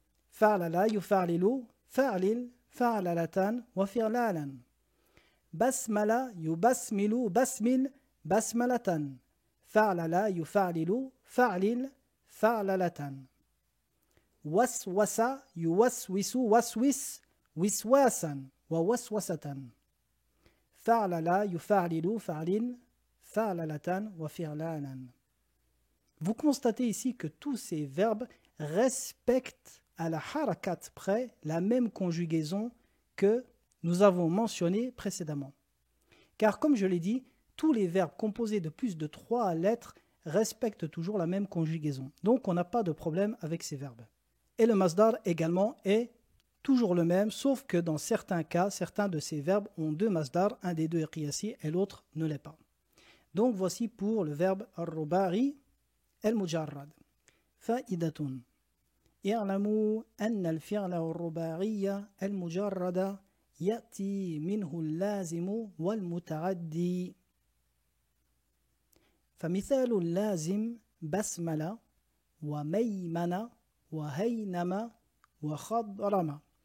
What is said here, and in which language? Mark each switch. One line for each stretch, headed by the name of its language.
Arabic: Fa'lala, yufa'lilu, fa'lil, فعللتان وفعلالا بسمل يبسمل بسمل بسملة فعلل يفعلل فعلل فعللة وسوس يوسوس وسوس وسواسا ووسوسة فعلل يفعلل فعلل فعللة وفعلالا.
French: Vous constatez ici que tous ces verbes respectent à la harakat près la même conjugaison que nous avons mentionné précédemment. Car comme je l'ai dit, tous les verbes composés de plus de 3 lettres respectent toujours la même conjugaison. Donc on n'a pas de problème avec ces verbes. Et le masdar également est toujours le même, sauf que dans certains cas, certains de ces verbes ont 2 masdars, un des 2 est qiyasi et l'autre ne l'est pas. Donc voici pour le verbe al-rubari al-mujarrad.
Arabic: Fa'idatun. اعلموا أن الفعل الرباعي المجرد يأتي منه اللازم والمتعدي. فمثال اللازم بسملة وميمنة وهينمة وخضرمة.